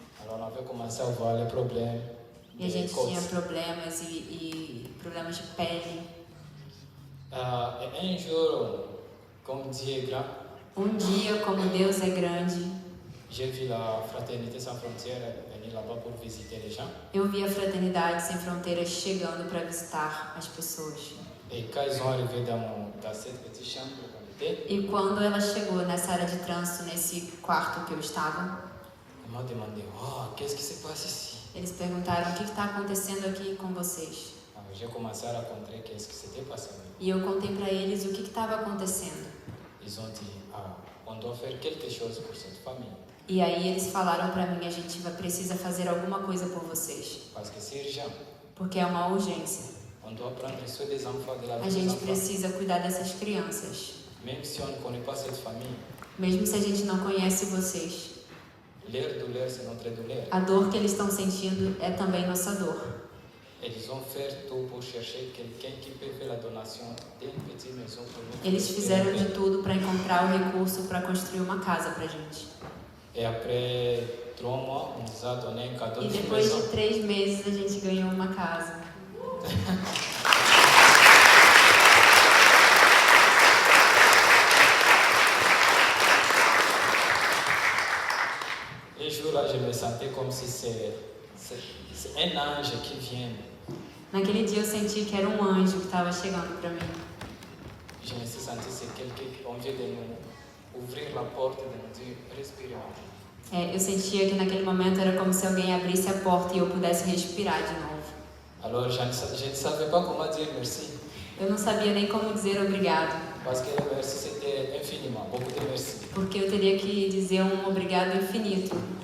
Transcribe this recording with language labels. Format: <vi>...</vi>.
<fr>alors on avait commencé à voir les problèmes.</fr> <pt>E a gente</pt> <fr>côtes.</fr> <pt>tinha problemas e problemas de pele.</pt> <fr>Et un jour, comme Dieu est grand,</fr> <pt>Dia, como Deus é grande,</pt> <fr>j'ai vu la Fraternité sans frontières venir là-bas pour visiter les gens.</fr> <pt>eu vi a Fraternidade Sem Fronteiras chegando para visitar as pessoas.</pt> <fr>Et quand ils sont arrivés dans cette petite chambre qu'on était,</fr> <pt>E quando ela chegou nessa área de trânsito, nesse quarto que eu estava,</pt> <fr>ils m'ont demandé, oh, qu'est-ce qui se passe ici?</fr> <pt>eles perguntaram: o que está acontecendo aqui com vocês?</pt> <fr>Alors, j'ai commencé à raconter qu'est-ce qui s'était passé.</fr> <pt>E eu contei para eles o que estava acontecendo.</pt> <fr>Ils ont dit, on doit faire quelque chose pour cette famille.</fr> <pt>E aí eles falaram para mim: a gente precisa fazer alguma coisa por vocês,</pt> <fr>Parce que c'est urgent.</fr> <pt>porque é uma urgência.</pt> <fr>On doit prendre soin des enfants, de la</fr> <pt>A</pt> <fr>vie des</fr> <pt>gente</pt> <fr>enfants.</fr> <pt>precisa cuidar dessas crianças.</pt> <fr>Même si on ne connaît pas cette famille,</fr> <pt>Mesmo se a gente não conhece vocês,</pt> <fr>leur douleur, c'est notre douleur.</fr> <pt>a dor que eles estão sentindo é também nossa dor.</pt> <fr>Et ils ont fait tout pour chercher quelqu'un qui peut faire la donation d'une petite maison pour nous.</fr> <pt>Eles fizeram de tudo para encontrar o recurso para construir uma casa para gente.</pt> <fr>Et après 3 mois, on nous a donné un cadeau</fr> <pt>E</pt> <fr>de</fr> <pt>depois</pt> <fr>maison.</fr> <pt>de 3 meses a gente ganhou uma casa.</pt> <fr>Les jours-là, je me sentais comme si c'est un ange qui vient.</fr> <pt>Naquele dia eu senti que era um anjo que estava chegando para mim.</pt> <fr>Je me suis senti c'est quelqu'un qui vient de nous ouvrir la porte, de nous dire respirez.</fr> <pt>Eu sentia que naquele momento era como se alguém abrisse a porta e eu pudesse respirar de novo.</pt> <fr>Alors, je ne savais pas comment dire merci.</fr> <pt>Eu não sabia nem como dizer obrigado,</pt> <fr>Parce que le merci, c'était infiniment, beaucoup de merci.</fr> <pt>porque eu teria que dizer um obrigado infinito.</pt>